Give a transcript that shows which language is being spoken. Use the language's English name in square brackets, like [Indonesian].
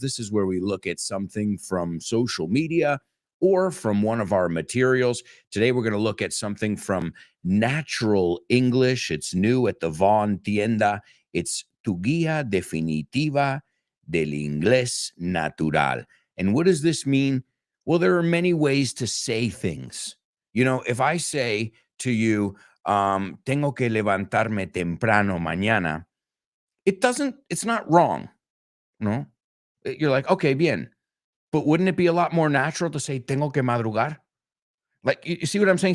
[English] This is where we look at something from social media or from one of our materials. Today, we're going to look at something from Natural English. It's new at the Vaughn Tienda. It's Tu Guía Definitiva del Inglés Natural. And what does this mean? Well, there are many ways to say things. If I say to you, [Spanish] tengo que levantarme temprano mañana, [English] it's not wrong. No, you're like, okay, bien. But wouldn't it be a lot more natural to say, [Spanish] tengo que madrugar? [English] Like, you see what I'm saying?